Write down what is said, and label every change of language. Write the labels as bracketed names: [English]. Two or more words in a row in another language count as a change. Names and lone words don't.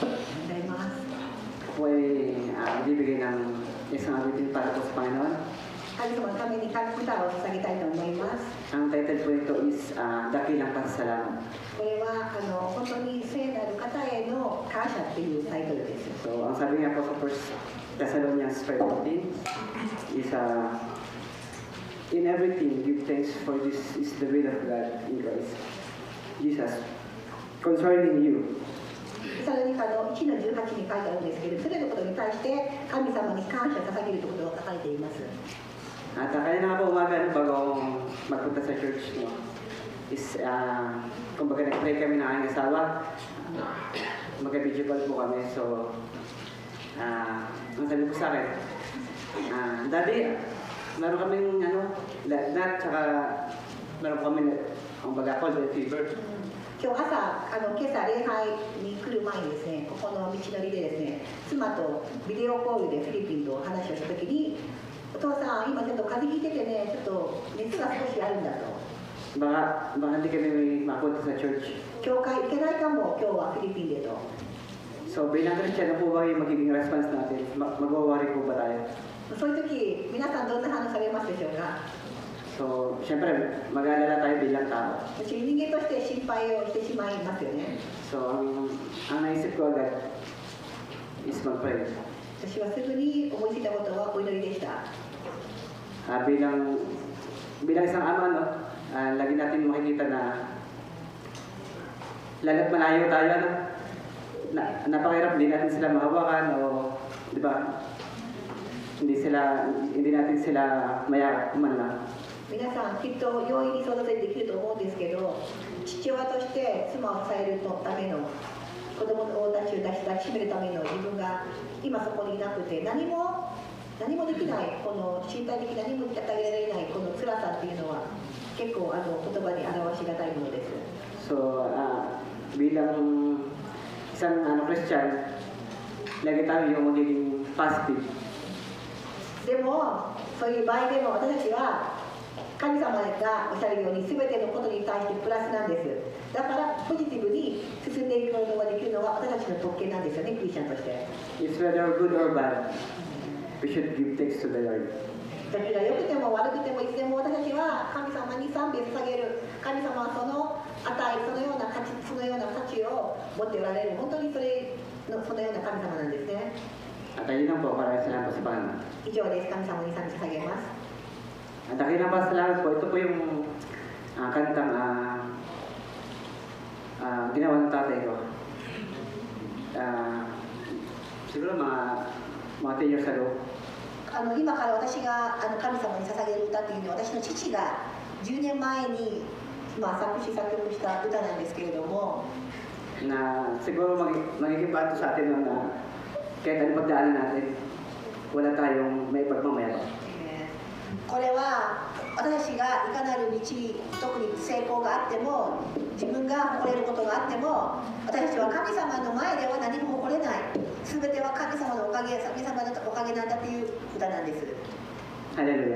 [Filipino] Ako ay bibigay ng isang awitin para po sa Panginoon. Ang title po ito is Dakilang Pasasalamat. [English] So, [Filipino] ang sabi nga po sa [English] 1 Thessalonians 5:14 is in everything give thanks, for this is the will of God in Christ Jesus concerning you. [Japanese] サロニカの1の18に書いてあるんですけど、それのことに対して神様に感謝を捧げるということが書かれています。 [Filipino] At kaya na po umaga, bago akong magpunta sa church, no, is, kumbaga nag-pray kami ng aking asawa. Mag-video call po kami. So, ang sabi ko sa akin, Daddy, meron kaming lagnat, tsaka meron kami, kumbaga, [English] cold fever. [Japanese] 今日朝、今朝礼拝に来る前にですね、ここの道のりでですね、妻とビデオコールでフィリピンと話をしたときに、お父さん、今ちょっと風邪ひいててね、ちょっと熱が少しあるんだと。 [Filipino] Baka hindi kami mapunta sa church. [Japanese] 教会行けないかも、今日はフィリピンでと。 [Filipino] So, bilang Christian, ano po ba yung magiging response natin? Mag-worry po ba tayo? [Japanese] そういう時、皆さんどんな反応されますでしょうか。 [Filipino] So, syempre, mag-aalala tayo bilang tao. [Japanese] 人間として心配をしてしまいますよね。 [Filipino] So, ang naisip ko agad is mag-pray. [Japanese] 私はすぐに思いついたことはお祈りでした。 [Filipino] Bilang isang ama, no, lagi natin makikita na lalo't malayo tayo, napakahirap, hindi natin sila mahawakan o, di ba, hindi natin sila mayakap man lang. [Japanese] 皆さんきっと容易に想像できると思うんですけど、父親として妻を支えるための子供たちを抱きしめるための自分が今そこにいなくて何もできない、この身体的何も与えられないこの辛さっていうのは結構言葉に表しがたいものです。 So, bilang isang Christian, lagi tayo yung magiging positive. でもそういう場合でも私たちは神様がおっしゃるように全てのことに対してプラスなんです。だからポジティブに進んでいくことができるのは私たちの特権なんですよね、クリスチャンとして。 [English] It's whether good or bad, we should give thanks to the Lord. [Japanese] 時が良くても悪くてもいつでも私たちは神様に賛美を捧げる。神様はその値、そのような価値を持っておられる。本当にそのような神様なんですね。 [Filipino] At ayun lang po, maraming salamat po sa Panginoon. [Japanese] 以上です。神様に賛美捧げます。 [Filipino] At ayun lang po, salamat po. Ito po yung kantang ginawa ng tatay ko. Siguro mga 10 years ago. [Japanese] 今から私が神様に捧げる歌というのは私の父が10年前に作詞作曲した歌なんですけれども、 [Filipino] Na siguro magiging bato sa atin na kahit ano pagdaanan natin, wala tayong may pagmamayabang. [Japanese] これは私たちがいかなる道、特に成功があっても自分が誇れることがあっても私たちは神様の前では何も誇れない。全ては神様のおかげ、神様のおかげなんだという歌なんです。 Hallelujah.